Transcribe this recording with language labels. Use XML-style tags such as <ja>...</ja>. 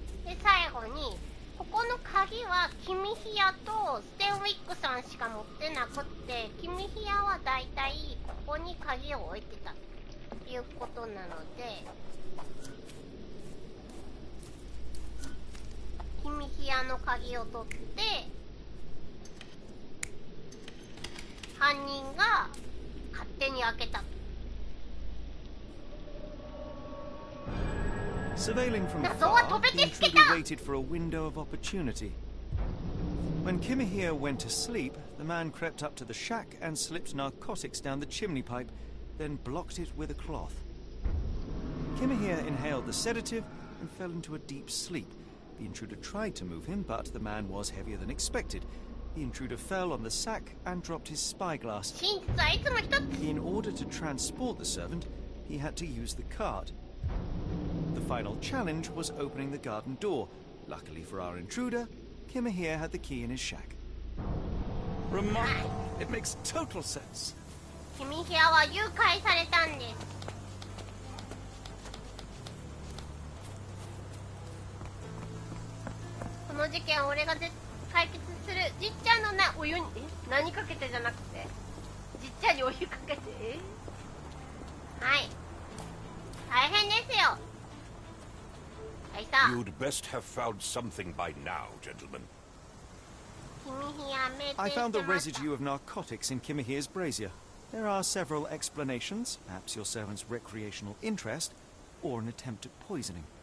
<ja>で最後に、ここの鍵は君ヒヤとステンウィックさんしか持ってなくって、君ヒヤはだいたいここに鍵を置いてたということなので、君ヒヤの鍵を取って犯人が勝手に開けた。</ja> <en>Surveilling from afar, the intruder waited for a window of opportunity. When Kimihia went to sleep, the man crept up to the shack and slipped narcotics down the chimney pipe, then blocked it with a cloth. Kimihia inhaled the sedative and fell into a deep sleep. The intruder tried to move him, but the man was heavier than expected. The intruder fell on the sack and dropped his spyglass. In order to transport the servant, he had to use the cart. The final challenge was opening the garden door. Luckily for our intruder, Kimihia had the key in his shack. Remarkable. It makes total sense.</en> <ja>Kimihia は誘拐されたんです。この事件を俺が解決する。じっちゃんのお湯に何かけてじゃなくて、じっちゃんにお湯かけて、はい、大変ですよ。</ja> <en>You'd best have found something by now, gentlemen. I found the residue of narcotics in Kimihia's brazier. There are several explanations, perhaps your servant's recreational interest, or an attempt at poisoning.</en>